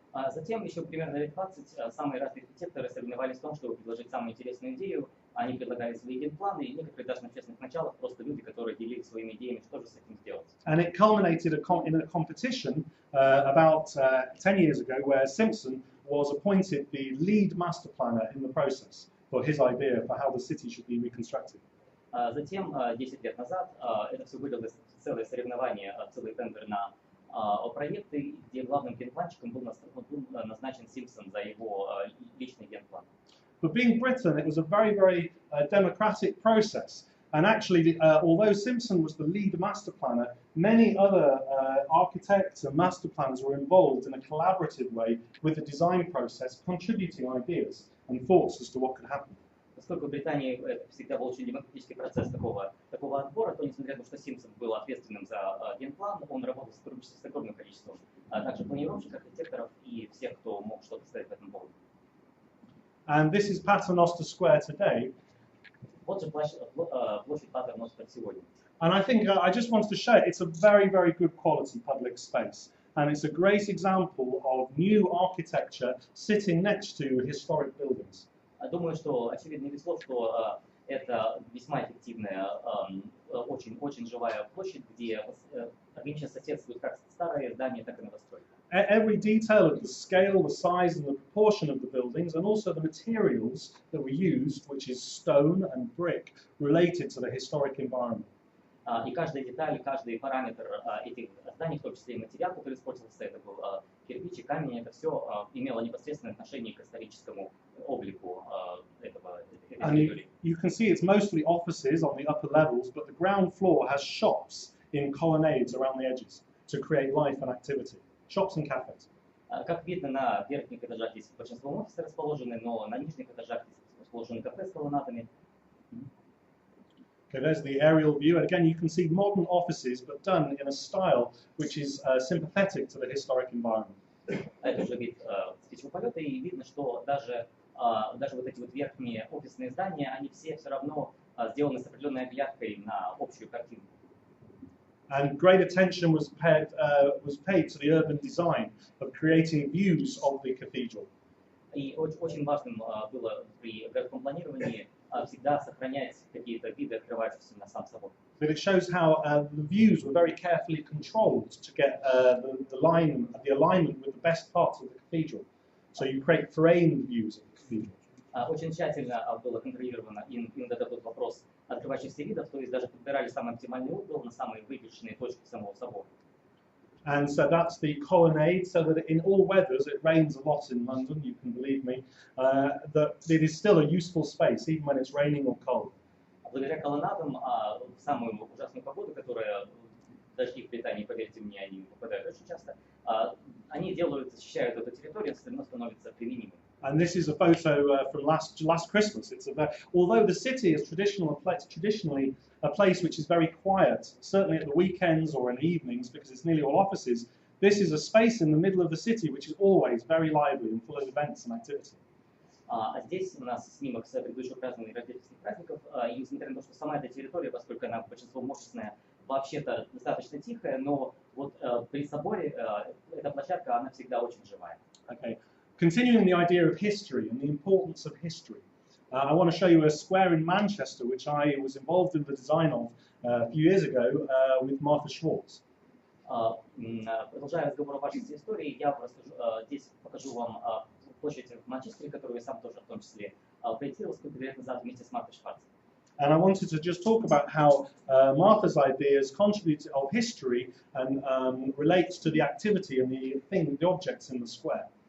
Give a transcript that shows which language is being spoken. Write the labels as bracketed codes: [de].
[ru] Затем еще примерно лет 20 самые разные архитекторы соревновались в том, чтобы предложить самую интересную идею. Они предлагали свои генпланы, и некоторые даже на честных началах просто люди, которые делились своими идеями, что же с этим сделать. [en] And it culminated in a competition about 10 years ago where Simpson was appointed the lead master planner in the process for his idea for how the city should be reconstructed. [ru] Затем, 10 лет назад, это все вылилось в целое соревнование, целый тендер на проекты, где главным генпланщиком был назначен Симпсон за его личный генплан. [en] But being Britain, it was a very democratic process. And actually, although Simpson was the lead master planner, many other architects and master planners were involved in a collaborative way with the design process, contributing ideas and thoughts as to what could happen. [ru] Поскольку в Британии это всегда был очень демократический процесс такого отбора, то несмотря на то, что Симпсон был ответственным за генплан, он работал с огромным количеством также планировщиков, архитекторов и всех, кто мог что-то сказать по этому поводу. [en] And this is Paternoster Square today. [ru] Вот же площадь Патерностер сегодня. [en] And I think I just wanted to show it's a very good quality public space. And it's a great example of new architecture sitting next to historic buildings. [ru] Думаю, что очевидно без слов, что это весьма эффективная, очень живая площадь, где органично соседствуют как старые здания, так и новостройки. [en] Every detail of the scale, the size and the proportion of the buildings, and also the materials that were used, which is stone and brick, related to the historic environment. [ru] И каждая деталь, каждый параметр этих зданий, в том числе и материал, который использовался, это был кирпич и камень, это все имело непосредственное отношение к историческому облику этой территории. [en] You can see it's mostly offices on the upper levels, but the ground floor has shops in colonnades around the edges to create life and activity. Shops and cafes. [ru] Как видно, на верхних этажах здесь большинство офисов расположены, но на нижних этажах расположены кафе с колоннадами. [en] Okay, there's the aerial view, and again you can see modern offices, but done in a style which is sympathetic to the historic environment. [ru] Это уже вид с птичьего полета, и видно, что даже вот эти вот верхние офисные здания, они все равно сделаны с определенной оглядкой на общую картинку. [en] And great attention was paid to the urban design of creating views of the cathedral. [ru] И очень важным было при городском планировании всегда сохранять какие-то виды, открывающиеся на сам собор. [en] But it shows how the views were very carefully controlled to get the alignment with the best parts of the cathedral. So you create framed views of the cathedral. [ru] Очень тщательно было контролировано именно этот вопрос открывающихся видов, то есть даже подбирали самый оптимальный угол на самые выигрышные точки самого собора. [en] And so that's the colonnade, so that in all weathers, it rains a lot in London, you can believe me, that it is still a useful space, even when it's raining or cold. [ru] Благодаря колоннадам в самую ужасную погоду, которая дожди в Британии, поверьте мне, они попадают очень часто, они защищают эту территорию, все равно становится применимой. [en] And this is a photo from last Christmas. It's although the city is traditionally a place which is very quiet, certainly at the weekends or in the evenings, because it's nearly all offices. This is a space in the middle of the city which is always very lively and full of events and activity. [ru] Здесь у нас снимок с предыдущего празднования рождественских праздников, и несмотря на то, что сама эта территория, поскольку она большинством офисная, вообще-то достаточно тихая, но вот при соборе эта площадка, она всегда очень живая. [en] Okay. Continuing the idea of history and the importance of history, I want to show you a square in Manchester which I was involved in the design of a few years ago with Martha Schwartz. [ru] Продолжая разговор о важности истории, я здесь покажу вам площадь в Манчестере, которую я сам тоже в том числе проектировал сколько лет назад вместе с Мартой Шварц. [en] And I wanted to just talk about how Martha's ideas contribute of history and relates to the activity and the objects in the square.